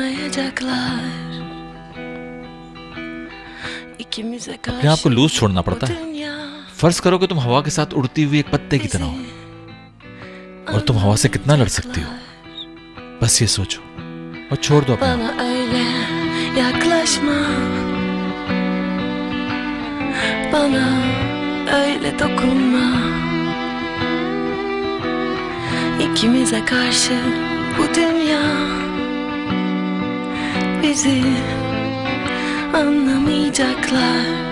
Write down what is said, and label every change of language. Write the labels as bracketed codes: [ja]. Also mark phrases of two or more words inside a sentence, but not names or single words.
[ur] اپنے آپ کو لوز چھوڑنا پڑتا ہے. فرض کرو کہ تم ہوا کے ساتھ اڑتی ہوئی ایک پتے کی طرح ہو، اور تم ہوا سے کتنا لڑ سکتی ہو. بس یہ سوچو اور چھوڑ دو اپنے آپ. [tr] Bana öyle dokunma. İkimize karşı bu dünya bizi anlamayacaklar.